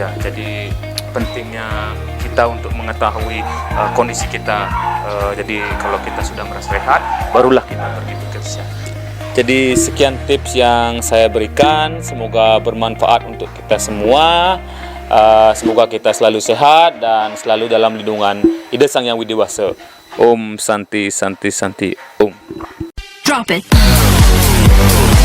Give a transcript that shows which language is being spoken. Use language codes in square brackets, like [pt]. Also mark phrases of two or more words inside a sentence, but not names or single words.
[id] Jadi pentingnya kita untuk mengetahui kondisi kita. Jadi kalau kita sudah merasa sehat, barulah kita pergi bekerja. Jadi sekian tips yang saya berikan, semoga bermanfaat untuk kita semua. Semoga kita selalu sehat dan selalu dalam lindungan Ida Sang Yang Widiwasa. [sa] Om Santi Santi Santi Om. [en] Drop it.